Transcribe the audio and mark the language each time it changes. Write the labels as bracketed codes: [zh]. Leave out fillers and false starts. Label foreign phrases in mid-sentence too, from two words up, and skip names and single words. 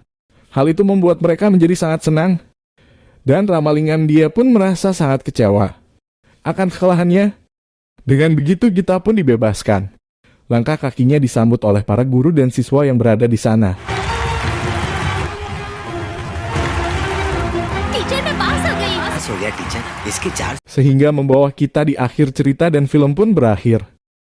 [id] Hal itu membuat mereka menjadi sangat senang. Dan Ramalingam dia pun merasa sangat kecewa akan kekalahannya. Dengan begitu Gita pun dibebaskan. Langkah kakinya disambut oleh para guru dan siswa yang berada di sana. [hi] हो गया टीचर, इसके 4 [id] Sehingga membawa kita di akhir cerita dan film pun berakhir.